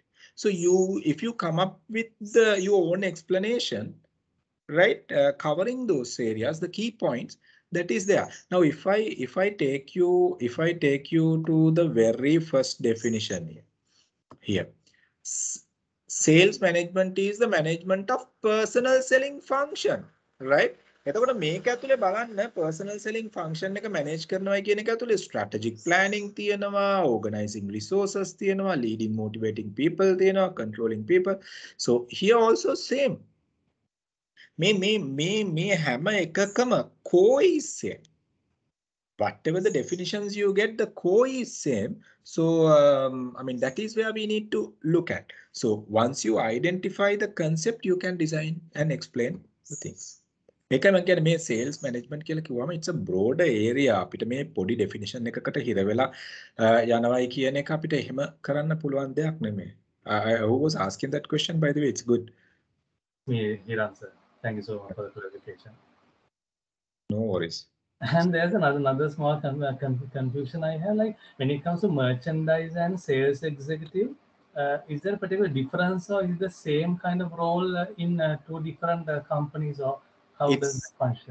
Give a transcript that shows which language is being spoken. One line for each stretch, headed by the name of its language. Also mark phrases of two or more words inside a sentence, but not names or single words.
English: So if you come up with your own explanation, right, covering those areas, the key points, that is there. Now, if I take you to the very first definition here. Sales management is the management of personal selling function, right?
Sinhala: එතකොට මේක ඇතුලේ බලන්න
English: personal selling function
Sinhala: එක manage කරනවා කියන එක ඇතුලේ
English: strategic planning
Sinhala: තියෙනවා,
English: organizing resources තියෙනවා, leading motivating people තියෙනවා, controlling people. So here also same.
Sinhala: මේ හැම එකකම
English: core is same. Whatever the definitions you get, the core is same. So, I mean, that is where we need to look at. So once you identify the concept, you can design and explain the things.
Sinhala: එකම කියන්නේ මේ
English: sales management
Sinhala: කියලා කිව්වම
English: it's a broader area.
Sinhala: අපිට මේ පොඩි definition එකකට හිර වෙලා යනවායි කියන එක අපිට එහෙම කරන්න පුළුවන් දෙයක් නෙමෙයි.
English: Who was asking that question, by the way? It's good. Me, Hiran, sir. Thank you so much for the clarification. No worries. And there's another small confusion I have, like when it comes to merchandise and sales executive, is there a particular difference or is the same kind of role in two different companies, or how does it function?